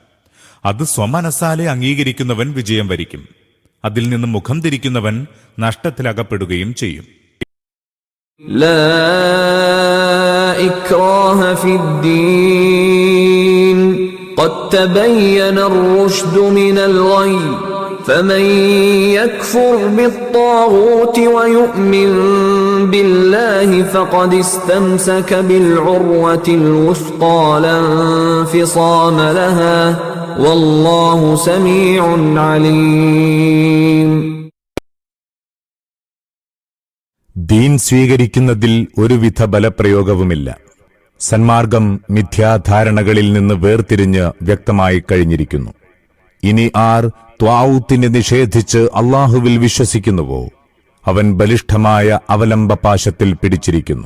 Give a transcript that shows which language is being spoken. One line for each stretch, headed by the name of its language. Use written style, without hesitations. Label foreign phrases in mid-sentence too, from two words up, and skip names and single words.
Malayalam: അത് സ്വമനസാലെ അംഗീകരിക്കുന്നവൻ വിജയം വരിക്കും. അതിൽ നിന്ന് മുഖം തിരിക്കുന്നവൻ നഷ്ടത്തിലകപ്പെടുകയും ചെയ്യും.
Arabic: لا إكراه في الدين قد تبين الرشد من الغي فمن يكفر بالطاغوت ويؤمن بالله فقد استمسك بالعروة الوثقى لا انفصام لها والله سميع عليم.
Malayalam: ദീൻ സ്വീകരിക്കുന്നതിൽ ഒരുവിധ ബലപ്രയോഗവുമില്ല. സന്മാർഗം മിഥ്യാധാരണകളിൽ നിന്ന് വേർതിരിഞ്ഞ് വ്യക്തമായി കഴിഞ്ഞിരിക്കുന്നു. ഇനി ആർ ത്വാഊത്തിനെ നിഷേധിച്ച് അള്ളാഹുവിൽ വിശ്വസിക്കുന്നുവോ അവൻ ബലിഷ്ഠമായ അവലംബപാശത്തിൽ പിടിച്ചിരിക്കുന്നു.